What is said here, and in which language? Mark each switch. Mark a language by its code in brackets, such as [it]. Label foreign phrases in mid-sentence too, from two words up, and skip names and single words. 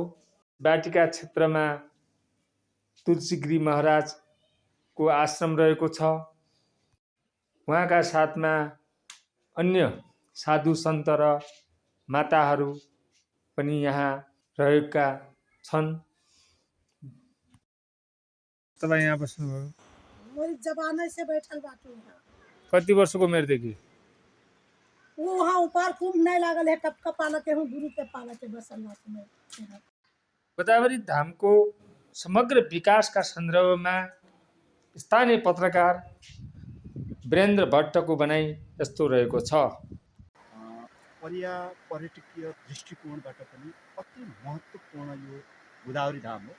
[ne] बाटिका क्षेत्रमा तुलसीगिरी महाराजको आश्रम रहेको छ। उहाँका साथमा अन्य साधु सन्त र माताहरू पनि यहाँ रहेका छन्। तपाईँ यहाँ बस्नुभयो? [bho] मेरी जमाने से बैठल बाटू यहाँ। [ne] कति वर्षको उमेरदेखि? [bho] वहाँ ऊपर कुंभ नहीं लागल है, टपका पालते हूँ गुरु के पालते बसल में। [ne] गोदावरी धामको समग्र विकासका सन्दर्भमा स्थानीय पत्रकार वीरेन्द्र भट्टको भनाइ यस्तो रहेको छ। पर्यटकीय दृष्टिकोणबाट पनि अति महत्त्वपूर्ण यो गोदावरी धाम हो।